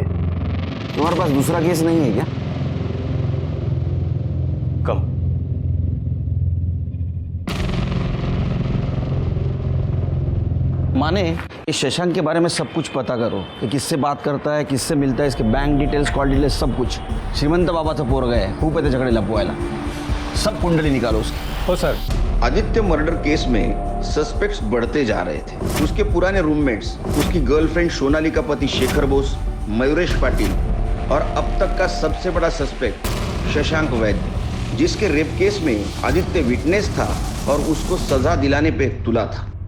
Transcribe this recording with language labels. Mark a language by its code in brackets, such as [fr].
[hi] तुम्हारे पास दूसरा केस नहीं है क्या? [en] कम। [hi] माने इस शशांक के बारे में सब कुछ पता करो कि किससे बात करता है, किससे मिलता है, इसके बैंक डिटेल्स, कॉल डिटेल्स, सब कुछ। [mr] श्रीमंत बाबाचं पोरग आहे, खूप आहे त्याच्याकडे लपवायला। [hi] सब कुंडली निकालो उसकी। [mr] हो सर। [hi] आदित्य मर्डर केस में सस्पेक्ट्स बढ़ते जा रहे थे। उसके पुराने रूममेट्स, उसकी गर्लफ्रेंड सोनाली का पति शेखर बोस, मयूरेश पाटिल और अब तक का सबसे बड़ा सस्पेक्ट शशांक वैद्य, जिसके रेप केस में आदित्य विटनेस था और उसको सजा दिलाने पे तुला था।